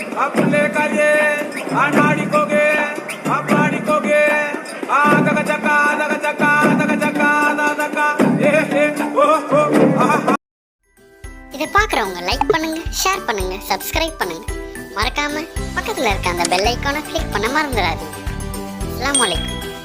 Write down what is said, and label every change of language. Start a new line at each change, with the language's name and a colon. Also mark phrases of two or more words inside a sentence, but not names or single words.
Tamil: खुले करिए अनाड़ी कोगे अपाड़ी कोगे आ दग चका दग चका दग चका दगा ए ओ आहा. இதை பார்க்குறவங்க லைக் பண்ணுங்க, ஷேர் பண்ணுங்க, சப்ஸ்கிரைப் பண்ணுங்க. மறக்காம பக்கத்தில் இருக்க அந்த
English: bell icon
Tamil: கிளிக் பண்ண மறந்துடாதீங்க.
Arabic: السلام عليكم.